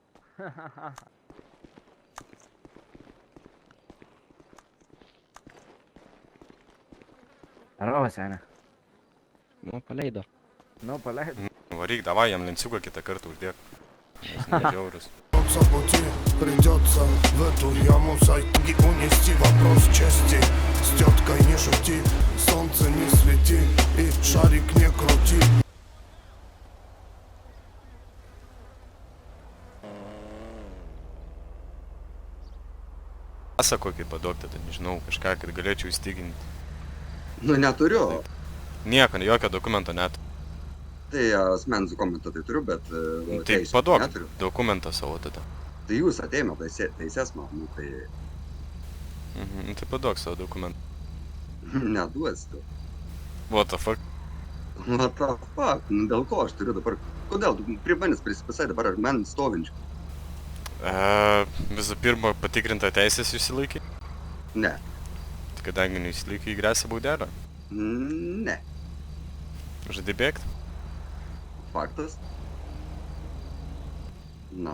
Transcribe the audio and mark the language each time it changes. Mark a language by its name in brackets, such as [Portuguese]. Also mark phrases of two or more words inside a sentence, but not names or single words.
[Lithuanian] Arba, senė. Nu, paleido. Nu, paleidai. Varyk, davai, jam lenciuką kitą kartą uždėk. Nes nežiaurus. [Russian] Придется в эту яму сойти, унести вопрос чести. С теткой не шути, солнце не свети и шарик не крути. [Lithuanian] Pasakokit, paduok tada, nežinau, kažką, kad galėčiau įstiginti. Nu, neturiu. Nieko, jokio dokumento net. Tai asmens dokumentą tai turiu, bet... Tai paduok dokumentą savo tada. Tai jūs ateina teisės man, nu tai... Mhm, nu tai paduok savo dokumentą. Neduosiu. [English] What the fuck? What the fuck? [Lithuanian] Nu, dėl ko aš turiu dabar? Kodėl tu prie manęs prisipasai dabar ar man stovinčių? Visų pirma, patikrinta teisės išsilaikai. Ne. Tai kadangi neišsilaikai, grėsia baudelė. Ne. Žadi bėgti? Faktas. Na.